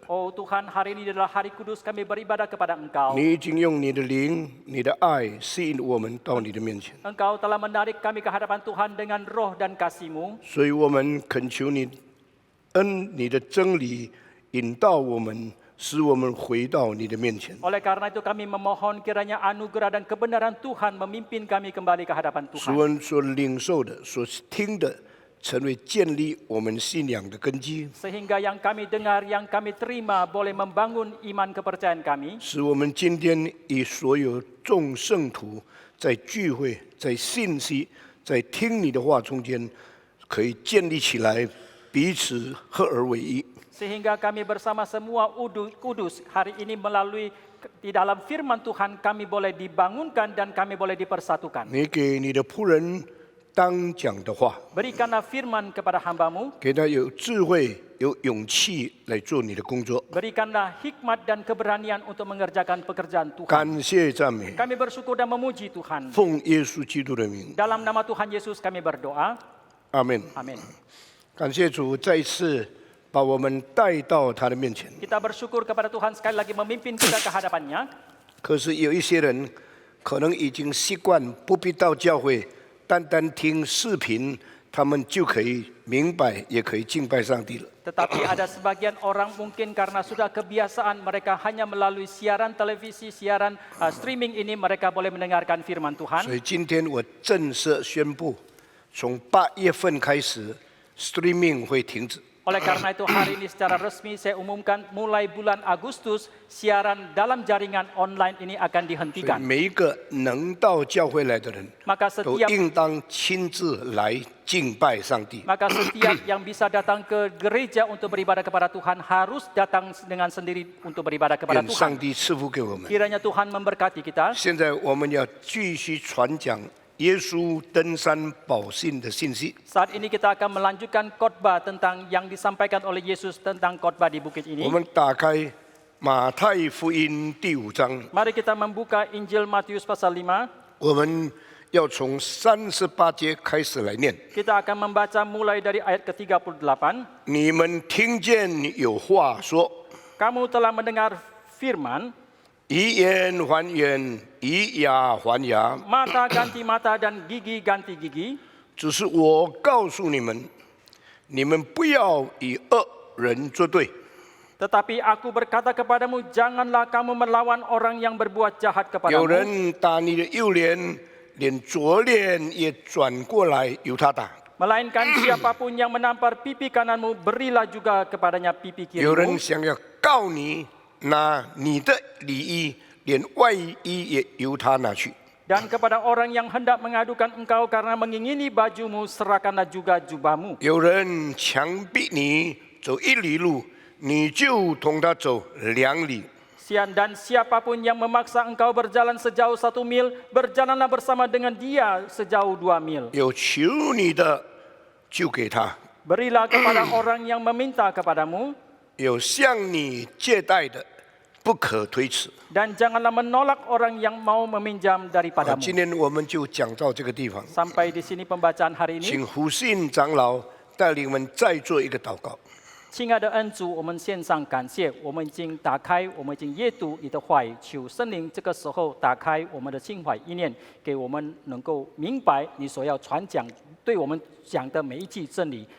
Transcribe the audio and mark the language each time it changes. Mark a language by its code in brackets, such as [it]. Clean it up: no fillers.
[id] Oh Tuhan, hari ini adalah hari kudus kami beribadah kepada Engkau. [zh] 你已经用你的灵、你的爱吸引我们到你的面前， [id] Engkau telah menarik kami ke hadapan Tuhan dengan roh dan kasih-Mu. [zh] 所以我们恳求你恩你的真理引导我们，使我们回到你的面前。 [id] Oleh karena itu kami memohon kiranya anugerah dan kebenaran Tuhan memimpin kami kembali ke hadapan [zh] 使 [id] Tuhan. [zh] 我们所领受的、所听的，成为建立我们信仰的根基， [id] Sehingga yang kami dengar, yang kami terima boleh membangun iman kepercayaan kami. [zh] 使我们今天与所有众圣徒在聚会、在信息、在听你的话中间，可以建立起来，彼此合而为一。 [id] Sehingga kami bersama semua kudus hari ini melalui di dalam firman Tuhan kami boleh dibangunkan dan kami boleh dipersatukan. [zh] 你给你的仆人当讲的话， [id] Berikanlah firman kepada hamba-Mu, [zh] 给他有智慧、有勇气来做你的工作。 [id] berikanlah hikmat dan keberanian untuk mengerjakan pekerjaan Tuhan. [zh] 感谢赞美， [id] Kami bersyukur dan memuji Tuhan. [zh] 奉耶稣基督的名， [id] Dalam nama Tuhan Yesus kami berdoa. [zh] 阿门。 [id] Amin. [zh] 感谢主再一次把我们带到他的面前。 [id] Kita bersyukur kepada Tuhan sekali lagi memimpin kita ke hadapannya. [zh] 可是有一些人可能已经习惯不必到教会，单单听视频，他们就可以明白，也可以敬拜上帝了。 [id] Tetapi ada sebagian orang mungkin karena sudah kebiasaan mereka hanya melalui siaran televisi, siaran streaming ini mereka boleh mendengarkan firman [zh] 所 [id] Tuhan. [zh] 以今天我正式宣布，从8月份开始 ，streaming 会停止。 [id] Oleh karena itu hari ini secara resmi saya umumkan mulai bulan Agustus siaran dalam jaringan online ini akan [zh] 所以 [id] dihentikan. [zh] 每一个能到教会来的人， [id] Maka [zh] 都 [id] setiap [zh] 应当亲自来敬拜上帝。 [id] setiap yang bisa datang ke gereja untuk beribadah kepada Tuhan harus datang dengan sendiri untuk beribadah kepada [zh] 愿上 [id] Tuhan. [zh] 帝赐福给我们。 [id] Kiranya Tuhan memberkati kita. [zh] 现在我们要继续传讲耶稣登山宝训的信息。 [id] Saat ini kita akan melanjutkan khotbah tentang yang disampaikan oleh Yesus tentang khotbah di bukit [zh] 我 [id] ini. [zh] 们打开马太福音第5章， [id] Mari kita membuka Injil Matius pasal 5. [zh] 我们要从38节开始来念。 [id] Kita akan membaca mulai dari ayat ke-38. [zh] 你们听见有话说， [id] Kamu telah mendengar firman, [zh] 以眼还眼，以牙还牙。 [id] mata ganti mata dan gigi ganti gigi. [zh] 只是我告诉你们，你们不要与恶人作对。 [id] Tetapi aku berkata kepadamu, janganlah kamu melawan orang yang berbuat jahat [zh] 有 [id] kepadamu. [zh] 人打你的右脸，连左脸也转过来由他打。 [id] Melainkan siapapun yang menampar pipi kananmu, berilah juga kepadanya pipi [zh] 有人 [id] kirimu. [zh] 想要告你，拿你的里衣，连外衣也由他拿去。 [id] Dan kepada orang yang hendak mengadukan engkau karena mengingini bajumu, serahkanlah juga jubahmu. [zh] 有人强逼你走1里路，你就同他走2里。 [id] Dan siapapun yang memaksa engkau berjalan sejauh 1 mil, berjalanlah bersama dengan dia sejauh 2 mil. [zh] 有求你的就给他， [id] Berilah kepada orang yang meminta kepadamu, [zh] 有向你借贷的不可推辞。 [id] dan janganlah menolak orang yang mau meminjam [zh] 好， [id] daripadamu. [zh] 今天我们就讲到这个地方， [id] Sampai di sini pembacaan hari ini. [zh] 请胡信长老带领我们再做一个祷告。亲爱的恩主，我们献上感谢，我们已经打开，我们已经阅读你的话语，求圣灵这个时候打开我们的心怀意念，给我们能够明白你所要传讲对我们讲的每一句真理。